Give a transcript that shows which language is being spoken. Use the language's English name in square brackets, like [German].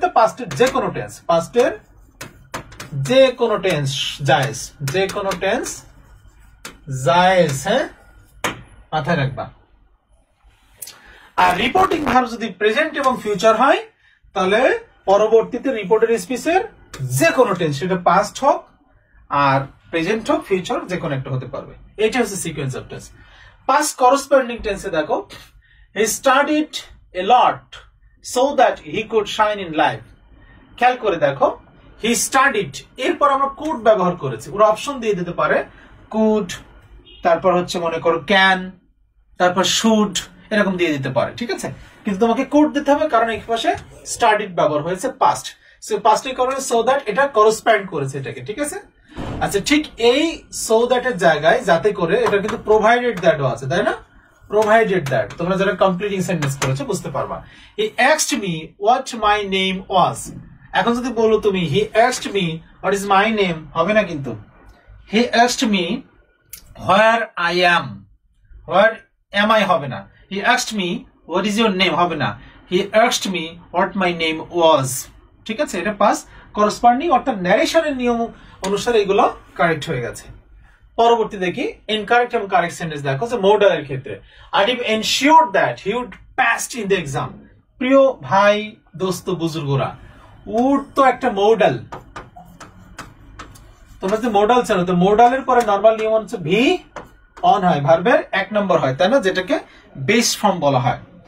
[Bangla] তো পাস্টের যে কোনো টেন্স, পাস্টের যে কোনো টেন্স জায়েজ, যে কোনো টেন্স জায়েজ, হ্যাঁ মাথায় রাখবা। আর রিপোর্টিং ভার্ব যদি প্রেজেন্ট এবং ফিউচার হয় তাহলে পরবর্তীতে রিপোর্টেড স্পিচের যে কোনো টেন্স, সেটা পাস্ট হোক আর প্রেজেন্ট হোক ফিউচার যে কোনো একটা হতে পারবে। এটা হচ্ছে sequence of tense. Past corresponding টেন্সে দেখো [English] he studied a lot so that he could shine in life। [Bangla] খেয়াল করে দেখো he studied, এরপর আমরা could ব্যবহার করেছি, ওরা অপশন দিয়ে দিতে পারে could, তারপর হচ্ছে মনে করো can, তারপর should, এরকম দিয়ে দিতে পারে। ঠিক আছে, কিন্তু তোমাকে could দিতে হবে কারণ এই পাশে studied ব্যবহার হয়েছে পাস্ট, সো পাস্টের কারণে so that এটা করসপন্ড করেছে এটাকে। ঠিক আছে, আচ্ছা ঠিক এই so that এর জায়গায় যাতে করে এটা কিন্তু provided that ও আছে, তাই না? provided that তোমরা যারা কমপ্লিটিং সেন্টেন্স করেছো বুঝতে পারবা। [English] he asked me what my name was, [Bangla] এখন যদি বলো তুমি [English] he asked me what is my name, [Bangla] হবে না কিন্তু। [English] he asked me where I am, where am I [Bangla] হবে না। [English] he asked me what is your name [Bangla] হবে না। [English] he asked me what my name was। [Bangla] ঠিক আছে, এটা পাস করসপন্ডিং অর্থাৎ ন্যারেশনের নিয়ম অনুসারে এগুলো কারেক্ট হয়ে গেছে। পরবর্তী দেখি ইনকারেক্ট এবং কারেক্ট সেন্টেন্স দেখো যে মডালের ক্ষেত্রে Adib [English] Ensured that he would passed in the exam. [Bangla] প্রিয় ভাই দোস্ত বুজুর্গরা, উড তো একটা মডাল, তোমরা যে মডাল জানো তো মডালের পরে নরমাল নিয়ম হচ্ছে ভি অন হয়, ভার্বের এক নম্বর হয়, তাই না, যেটাকে বেস ফর্ম বলা হয়।